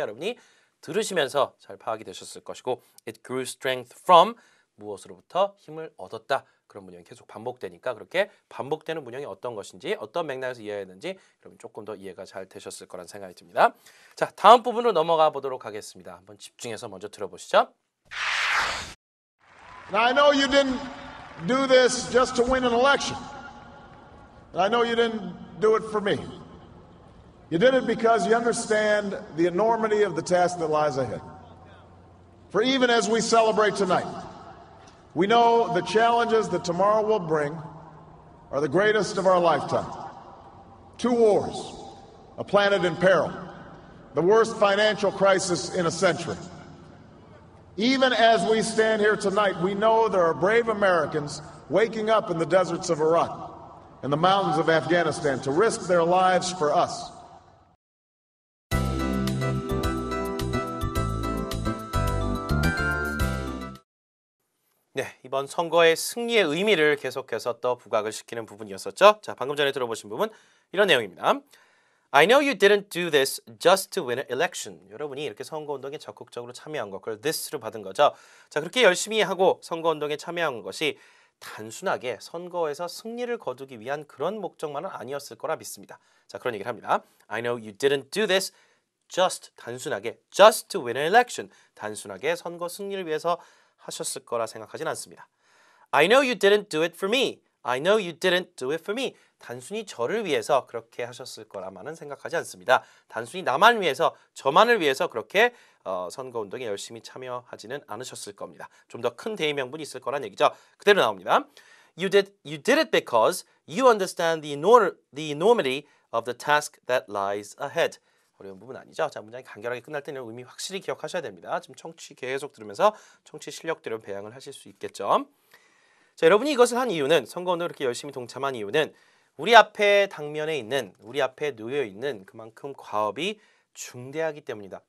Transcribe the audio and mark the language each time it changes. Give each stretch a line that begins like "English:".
Korean: 여러분이 들으시면서 잘 파악이 되셨을 것이고
English: it grew strength from
Korean: 무엇으로부터 힘을 얻었다. 그런 문형이 계속 반복되니까 그렇게 반복되는 문형이 어떤 것인지 어떤 맥락에서 이해해야 되는지 여러분 조금 더 이해가 잘 되셨을 거란 생각이 듭니다. 자, 다음 부분으로 넘어가 보도록 하겠습니다. 한번 집중해서 먼저 들어보시죠.
English: Now I know you didn't do this just to win an election. And I know you didn't do it for me. You did it because you understand the enormity of the task that lies ahead. For even as we celebrate tonight, we know the challenges that tomorrow will bring are the greatest of our lifetime. 2 wars, a planet in peril, the worst financial crisis in a century. Even as we stand here tonight, we know there are brave Americans waking up in the deserts of Iraq and the mountains of Afghanistan to risk their lives for us.
Korean: 네, 이번 선거의 승리의 의미를 계속해서 또 부각을 시키는 부분이었었죠. 자, 방금 전에 들어보신 부분 이런 내용입니다.
English: I know you didn't do this just to win an election.
Korean: 여러분이 이렇게 선거운동에 적극적으로 참여한 것, 그걸 this로 받은 거죠. 자, 그렇게 열심히 하고 선거운동에 참여한 것이 단순하게 선거에서 승리를 거두기 위한 그런 목적만은 아니었을 거라 믿습니다. 자, 그런 얘기를 합니다.
English: I know you didn't do this just,
Korean: 단순하게
English: just to win an election.
Korean: 단순하게 선거 승리를 위해서 하셨을 거라 생각하진 않습니다.
English: I know you didn't do it for me. I know you didn't do it for me.
Korean: 단순히 저를 위해서 그렇게 하셨을 거라만은 생각하지 않습니다. 단순히 나만 위해서, 저만을 위해서 그렇게 선거운동에 열심히 참여하지는 않으셨을 겁니다. 좀 더 큰 대의명분이 있을 거란 얘기죠. 그대로 나옵니다.
English: You did it because you understand the enormity of the task that lies ahead.
Korean: 어려운 부분 아니죠. 자, 문장이 간결하게 끝날 때는 의미 확실히 기억하셔야 됩니다. 지금 청취 계속 들으면서 청취 실력대로 배양을 하실 수 있겠죠. 자, 여러분이 이것을 한 이유는, 선거운동에 이렇게 열심히 동참한 이유는 우리 앞에 당면에 있는, 우리 앞에 놓여 있는 그만큼 과업이 중대하기 때문이다.